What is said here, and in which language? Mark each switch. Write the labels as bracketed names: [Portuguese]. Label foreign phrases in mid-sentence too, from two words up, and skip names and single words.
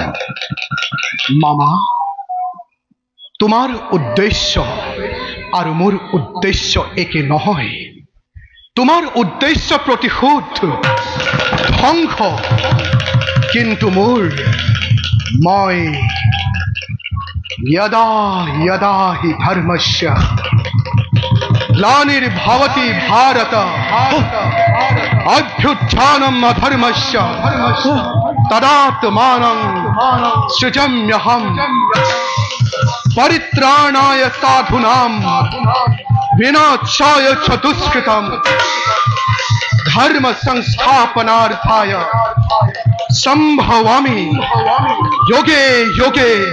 [Assamese] মামা, তোমাৰ উদ্দেশ্য আৰু মোৰ উদ্দেশ্য একে নহয়। তোমাৰ উদ্দেশ্য প্ৰতিশোধ, ধ্বংস, কিন্তু মই [Sanskrit] यदा यदा हि धर्मस्य ग्लानिर्भवति भारत अभ्युत्थानम् अधर्मस्य तदात्मानं सृजाम्यहम् परित्राणाय साधूनां विनाशाय च दुष्कृतम् धर्म संस्थापनार्थाय संभवामि युगे युगे